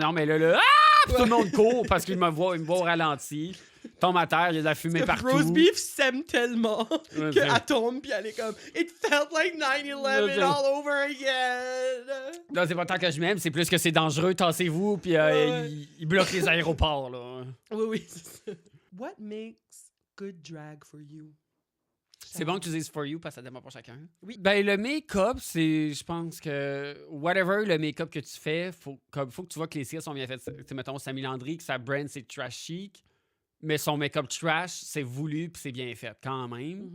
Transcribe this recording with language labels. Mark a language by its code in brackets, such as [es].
[fr] non, mais là, puis tout le monde court parce qu'il me voit au ralenti. Tombe à terre, il y a de la fumée partout. Rose beef s'aime tellement Ouais, qu'elle tombe puis elle est comme [en] It felt like 9/11 [fr] Ouais, [en] all over again. [fr] Non, c'est pas tant que je m'aime, c'est plus que c'est dangereux, tassez-vous, puis Ouais. il bloque les aéroports, là. Oui, c'est ça. [en] What makes good drag for you? [fr] C'est bon que tu dises [en] for you [fr] parce que ça dépend pour chacun. Oui. Ben, le make-up, c'est. Je pense que. Whatever le make-up que tu fais, faut que tu vois que les cils sont bien faits. Tu sais, mettons, Samy Landry, que sa brand, c'est trash chic, mais son make-up trash, c'est voulu puis c'est bien fait quand même.